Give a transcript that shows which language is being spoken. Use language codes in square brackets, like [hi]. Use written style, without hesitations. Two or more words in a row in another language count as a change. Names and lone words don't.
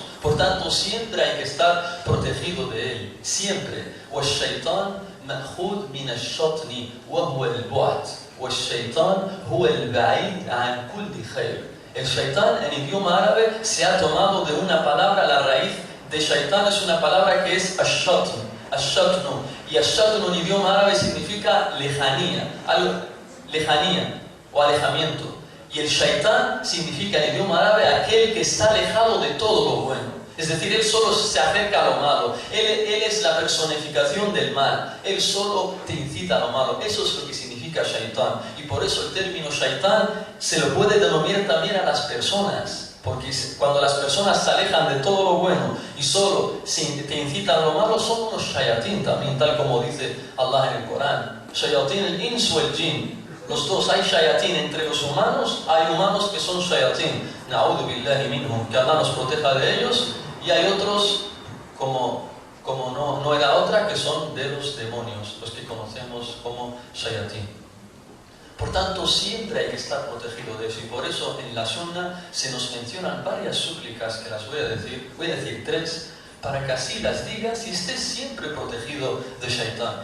[es] Por tanto, siempre hay que estar protegido de él, siempre. [ar] والشيطان مأخوذ من الشطن وهو البعد والشيطان هو البعيد عن كل خير. [es] El shaitán en idioma árabe se ha tomado de una palabra, la raíz de shaitán es una palabra que es ash-shatn, ash-shatnu, y ash-shatnu en idioma árabe significa lejanía, lejanía o alejamiento. Y el shaitán significa en idioma árabe aquel que está alejado de todo lo bueno. Es decir, él solo se acerca a lo malo. Él es la personificación del mal. Él solo te incita a lo malo. Eso es lo que significa shaitán. Y por eso el término shaitán se lo puede denominar también a las personas. Porque cuando las personas se alejan de todo lo bueno y solo te incitan a lo malo, son unos shayatín también, tal como dice Allah en el Corán. [ar] شياطين الإنس o الجن. [es] Los dos, hay shayatín entre los humanos, hay humanos que son shayatín. [ar] نعوذ بالله منهم, [es] que Allah nos proteja de ellos. Y hay otros, como no era otra, que son de los demonios, los que conocemos como shayatín. Por tanto, siempre hay que estar protegido de eso. Y por eso en la Sunna se nos mencionan varias súplicas, que las voy a decir 3, para que así las digas y estés siempre protegido de shaitán.